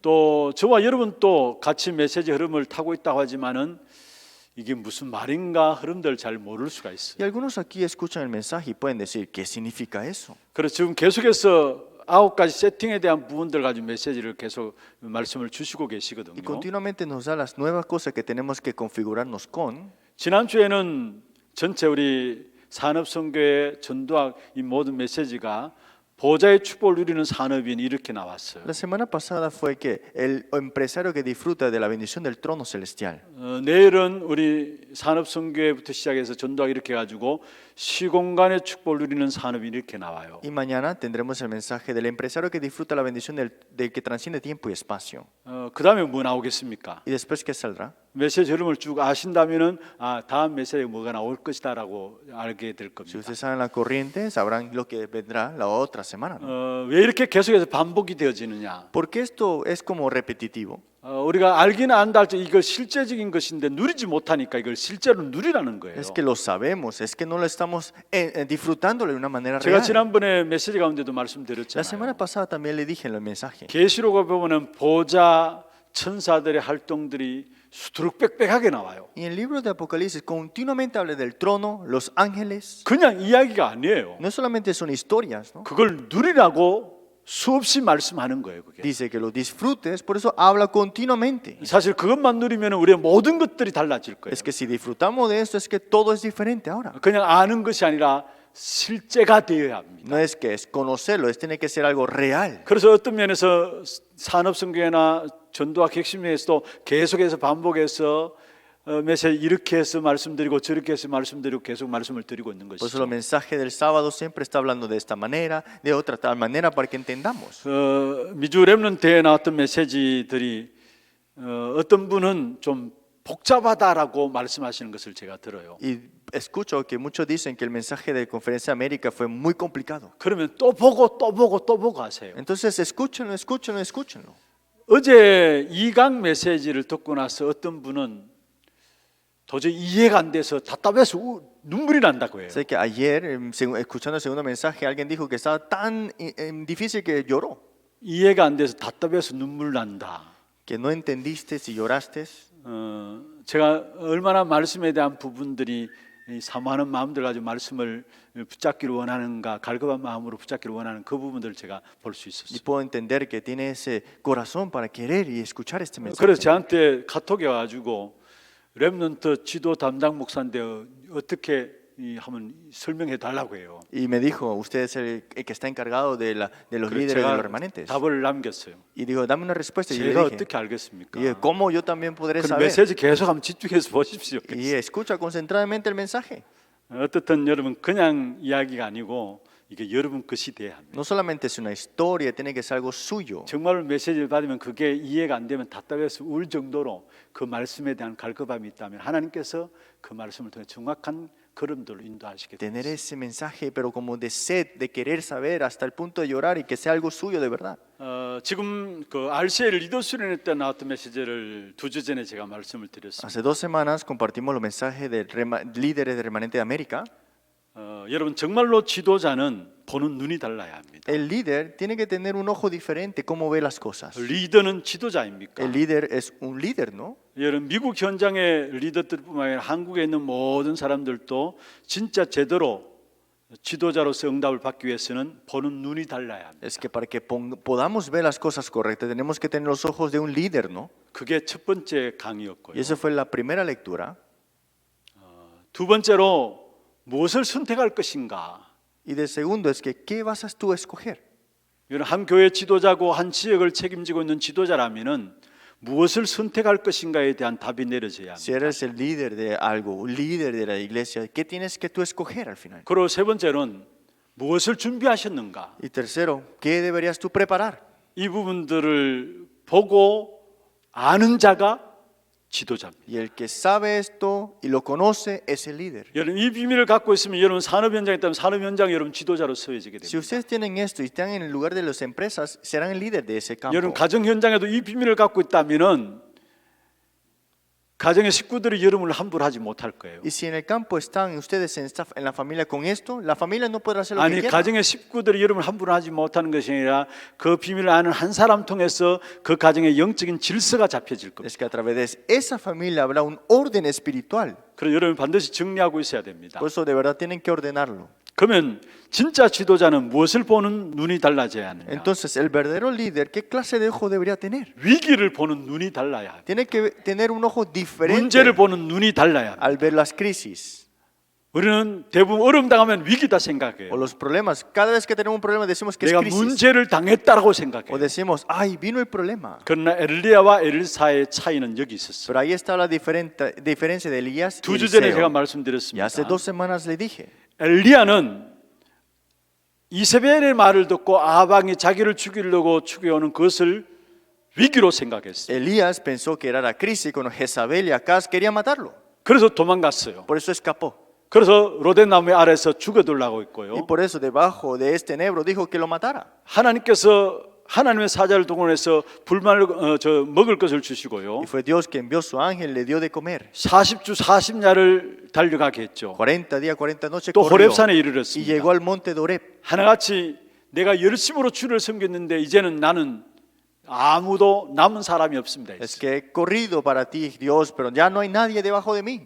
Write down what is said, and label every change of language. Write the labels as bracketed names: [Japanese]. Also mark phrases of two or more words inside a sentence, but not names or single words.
[Korean] 또 저와 여러분 또 같이 메시지 흐름을 타고 있다고 하지만은 이게 무슨 말인가 흐름들 잘 모를 수가 있어요. [Spanish] Y algunos aquí escuchan el mensaje y pueden decir, ¿qué significa eso? [Korean] 그래서 지금 계속해서 9가지 세팅에 대한 부분들 가지고 메시지를 계속 말씀을 주시고 [Spanish] Y [Korean] 계시거든요. [Spanish] continuamente nos da las nuevas cosas que tenemos que configurarnos con. [Korean] 지난주에는 전체 우리 산업선교의 전도학 이 모든 메시지가 보좌의 축복을 누리는 산업인 이렇게 나왔어요. [Spanish] La semana pasada fue que el empresario que disfruta de la bendición del trono celestial. [Korean] 내일은 우리 산업선교회부터 시작해서 전도학 이렇게 해가지고 시공간의 축복을 누리는 산업인 이렇게 나와요. [Spanish] Y mañana tendremos el mensaje del empresario que disfruta la bendición del que transciende tiempo y espacio. [Korean] 그 다음에 뭐 나오겠습니까? [Spanish] ¿Y después qué saldrá? [Korean] 메시지 흐름을 쭉 아신다면은 다음 메시지에 뭐가 나올 것이다라고 알게 될 [Spanish] Si [Korean] 겁니다. [Spanish] ustedes saben la corriente, sabrán lo que vendrá la otra semana, ¿no? [Korean] 왜 이렇게 계속해서 반복이 되어지느냐? [Spanish] Porque esto es como repetitivo. [Korean] 우리가 알기는 안다 할지 이걸 실제적인 것인데 누리지 못하니까 이걸 실제로 누리라는 거예요. [Spanish] Es que lo sabemos, es que no lo estamos disfrutándolo de una manera [Korean] 제가 [Spanish] real. [Korean] 지난번에 메시지 가운데도 [Spanish] La [Korean] 말씀드렸잖아요. [Spanish] semana pasada también le dije en el mensaje. [Korean] 계시록에 보면은 보좌 천사들의 활동들이 수두룩빽빽하게 나와요. [Spanish] Y en el libro de Apocalipsis continuamente habla del trono, los ángeles. [Korean] 그냥 이야기가 아니에요. [Spanish] No solamente son historias, ¿no? [Korean] 그걸 누리라고 수없이 말씀하는 거예요. 그게. [Spanish] Dice que lo disfrutes, por eso habla continuamente. [Korean] 사실 그것만 누리면 우리의 모든 것들이 달라질 거예요. [Spanish] Es que si disfrutamos de esto, es que todo es diferente ahora. [Korean] 그냥 아는 것이 아니라 실제가 되어야 합니다. [Spanish] No es que es conocerlo, es tiene que ser algo real. [Korean] 그래서 어떤 면에서 산업선교회나 전도학 핵심에서도 계속해서 반복해서 메시지 이렇게 해서 말씀드리고 저렇게 해서 말씀드리고 계속 말씀을 드리고 있는 [Spanish] Por eso [Korean] 것이죠. [Spanish] el mensaje del sábado siempre está hablando de esta manera, de otra tal manera, para que entendamos. [Korean] 미주 렘넌트에 나왔던 메시지들이 어떤 분은 좀 복잡하다라고 말씀하시는 것을 제가 들어요. [Spanish] Y escucho que muchos dicen que el mensaje de Conferencia de América fue muy complicado. [Korean] 그러면 또 보고 또 보고 또 보고 하세요. [Spanish] Entonces escúchenlo, escúchenlo, escúchenlo. [Korean] 어제 2강 메시지를 듣고 나서 어떤 분은 도저히 이해가 안 돼서 답답해서 눈물이 난다고 해요. [Spanish] Sé que ayer, escuchando el segundo mensaje, alguien dijo que estaba tan difícil que lloró, [Korean] 이해가 안 돼서 답답해서 눈물 난다. [Spanish] que no entendiste si lloraste. [Korean] 제가 얼마나 말씀에 대한 부분들이 이 사모하는 마음들 가지고 말씀을 붙잡기를 원하는가, 갈급한 마음으로 붙잡기를 원하는 그 부분들을 제가 볼 수 [Spanish] Y [Korean] 있었어요. [Spanish] puedo entender que tiene ese corazón para querer y escuchar este mensaje. [Korean] 그래서 저한테 카톡이 와가지고 렘넌트 지도 담당 목사인데 어떻게 한번 설명해 달라고 해요. [Spanish] Y me dijo, usted es el que está encargado de los [Korean] 그래서 [Spanish] líderes de los [Korean] 제가 [Spanish] remanentes. [Korean] 답을 남겼어요. [Spanish] Y dijo, dame una respuesta. Y yo [Korean] 제가 [Spanish] le dije, [Korean] 어떻게 알겠습니까? [Spanish] y dije, ¿cómo yo también podré [Korean] 그 [Spanish] saber? [Korean] 메시지 계속 한번 집중해서 보십시오. [Spanish] Y escucha concentradamente el mensaje. [Korean] 어떻든 여러분 그냥 이야기가 아니고 이게 여러분 것이 돼야 합니다. [Spanish] No solamente es una historia, tiene que ser algo suyo. [Korean] 정말 메시지를 받으면 그게 이해가 안 되면 답답해서 울 정도로 그 말씀에 대한 갈급함이 있다면 하나님께서 그 말씀을 통해 정확한 걸음들로 인도하시게 [Spanish] Tener [Korean] 됩니다. [Spanish] ese mensaje, pero como de sed, de querer saber hasta el punto de llorar y que sea algo suyo de verdad. [Korean] 지금 그 RCA 리더 수련회 때 나왔던 메시지를 2주 전에 제가 말씀을 드렸습니다. [Spanish] Hace 2 semanas compartimos los mensajes de líderes de Remanente de América. [Korean] 여러분 정말로 지도자는 보는 눈이 달라야 합니다. [Spanish] El líder tiene que tener un ojo diferente, cómo ve las cosas. [Korean] 리더는 지도자입니까? [Spanish] El líder es un líder, ¿no? [Korean] 여러분 미국 현장의 리더들뿐만 아니라 한국에 있는 모든 사람들도 진짜 제대로 지도자로서 응답을 받기 위해서는 보는 눈이 달라야 합니다. [Spanish] Es que para que podamos ver las cosas correctas tenemos que tener los ojos de un líder, ¿no? [Korean] 그게 첫 번째 [Spanish] Y [Korean] 강의였고요. [Spanish] esa fue la primera lectura. [Korean] 두 번째로 무엇을 선택할 것인가? [Spanish] Y de segundo es que ¿qué vas a tú a escoger? [Korean] 여러분 한 교회 지도자고 한 지역을 책임지고 있는 지도자라면은 무엇을 선택할 것인가에 대한 답이 내려져야 [Spanish] Si [Korean] 합니다. [Spanish] eres el líder de algo, un líder de la iglesia, ¿qué tienes que tú escoger al final? [Korean] 그리고 세 번째는 무엇을 준비하셨는가? [Spanish] Y tercero, ¿qué deberías tú preparar? [Korean] 이 부분들을 보고 아는 자가 지도자입니다. [Spanish] Y el que sabe esto y lo conoce es el líder. [Korean] 여러분 이 비밀을 갖고 있으면 여러분 산업 현장에 있다면 산업 현장 여러분 지도자로 서해지게 [Spanish] Si [Korean] 됩니다. [Spanish] ustedes tienen esto y están en el lugar de las empresas, serán el líder de ese [Korean] 여러분 [Spanish] campo. [Korean] 가정 현장에도 이 비밀을 갖고 있다면은 가정의 식구들이 여러분을 함부로 하지 못할 거예요. [Spanish] Y si en el campo están ustedes en la familia con esto, la familia no podrá hacer lo [Korean] 아니 [Spanish] que quiera. [Korean] 가정의 식구들이 여러분을 함부로 하지 못하는 것이 아니라 그 비밀을 아는 한 사람 통해서 그 가정의 영적인 질서가 잡혀질 겁니다. [Spanish] Es que a través de esa familia habrá un orden espiritual. [Korean] 그래서 여러분 반드시 정리하고 있어야 됩니다. [Spanish] Por eso de verdad tienen que ordenarlo. [Korean] 그러면 진짜 지도자는 무엇을 보는 눈이 달라져야 하느냐? [Spanish] Entonces, el verdadero líder, ¿qué clase de ojo debería tener? [Korean] 위기를 보는 눈이 달라야 합니다. [Spanish] Tiene que tener un ojo diferente [Korean] 문제를 보는 눈이 달라야 합니다. [Spanish] al ver las crisis [Korean] 우리는 대부분 어려움 당하면 위기다 [Spanish] o [Korean] 생각해요. [Spanish] los problemas. Cada vez que tenemos un problema decimos que es [Korean] 내가 [Spanish] crisis [Korean] 문제를 당했다라고 [Spanish] o [Korean] 생각해요. [Spanish] decimos, ay, vino el problema. [Korean] 그러나 엘리야와 엘리사의 차이는 여기 있었어요. [Spanish] Pero ahí está la diferencia de Elías y [Korean] 두 주 전에 제가 [Spanish] Eliseo. Y [Korean] 말씀드렸습니다. [Spanish] hace 2 semanas le dije, [Korean] 엘리야는 이세벨의 말을 듣고 아합왕이 자기를 죽이려고 추구해오는 그것을 위기로 생각했어요. [Spanish] Elías pensó que era la crisis cuando Jezabel y Acaz querían matarlo. [Korean] 그래서 도망갔어요. [Spanish] Por eso escapó. [Korean] 그래서 로덴나무 아래서 죽어두려고 [Spanish] Y [Korean] 했고요. [Spanish] por eso debajo de este enebro dijo que lo matara. [Korean] 하나님께서 하나님의 사자를 동원해서 불만을 먹을 것을 주시고요. [Spanish] Y fue Dios que envió su ángel, le dio de comer. [Korean] 40주 40야를 달려가게 했죠. [Spanish] 40 días, 40 noches [Korean] 또 [Spanish] corrió [Korean] 호렙산에 [Spanish] y [Korean] 이르렀습니다. [Spanish] llegó al monte de Oreb. [Korean] 하나같이 내가 열심으로 주를 섬겼는데 이제는 나는 아무도 남은 사람이 없습니다. [Spanish] Es que he corrido para ti, Dios, pero ya no hay nadie debajo de mí.